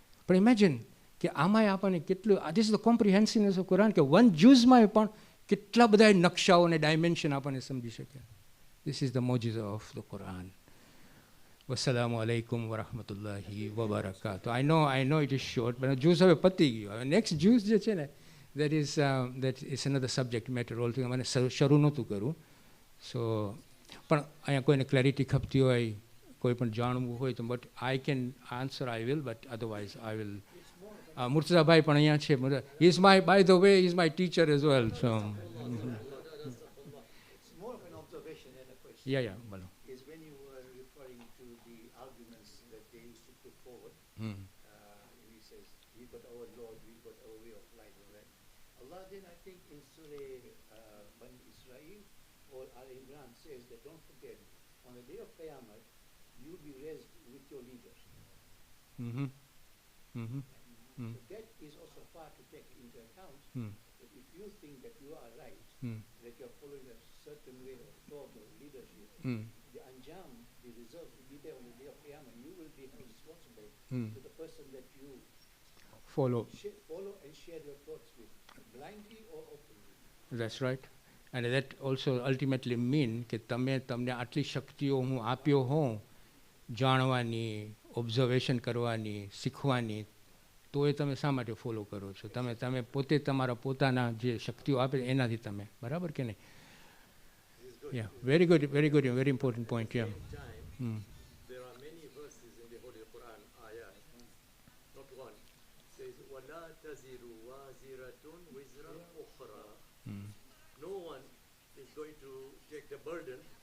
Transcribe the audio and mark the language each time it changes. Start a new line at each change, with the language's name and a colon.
Gujarati: પણ imagine કે આમાં આપણને કેટલું,
English: this is the comprehensiveness of Quran,
Gujarati: કે one juiceમાં પણ કેટલા બધા નકશાઓ અને ડાયમેન્શન આપણને સમજી શકે.
English: This is the mojiza of the Quran. Wassalamu alaikum wa rahmatullahi wa barakatuh. I know it is short, but juice
Gujarati: હવે પતી ગયું.
English: Next juice
Gujarati: જે છે ને,
English: that is another subject matter altogether.
Gujarati: મને શરૂ નહોતું કરવું. સો પણ અહીંયા કોઈને ક્લેરિટી ખપતી હોય, કોઈ પણ જાણવું હોય તો,
English: but I can answer, I will, but otherwise I will.
Gujarati: મુર્તઝાભાઈ પણ અહીંયા છે.
English: He is my, by the way, he is my teacher as well. So It's more of an observation than a question. yeah, બોલો. Is when you were referring to the arguments that they used to put forward. He says, we've got our Lord, we've got our way of life. Right? Allah then, I think in Surah Bani Israel, or Al-Imran says that don't forget, on the day of Qiyamah, you'll be raised with your leaders. Mm-hmm. Mm-hmm. So that is also a part to take into account. That if you think that you are right, that you're following a certain way of thought or leadership, the anjam, the result will be there on the day of Qiyamah. You will be held responsible to the person that you follow and share your thoughts with, blindly or openly. That's right. And that also ultimately mean
Gujarati: કે તમને આટલી શક્તિઓ હું આપ્યો હોઉં જાણવાની, observation કરવાની, શીખવાની, તો એ તમે શા માટે ફોલો કરો છો? તમે પોતે તમારા પોતાના જે શક્તિઓ આપે એનાથી તમે, બરાબર કે નહીં?
English: Yeah, very good, very important point. Yeah. There are many verses in the Holy Quran, ayat, not one, says,
Arabic: وَلَا تَزِرُ وَازِرَةٌ وِزْرَ أُخْرَى.
English: No one is going to take the burden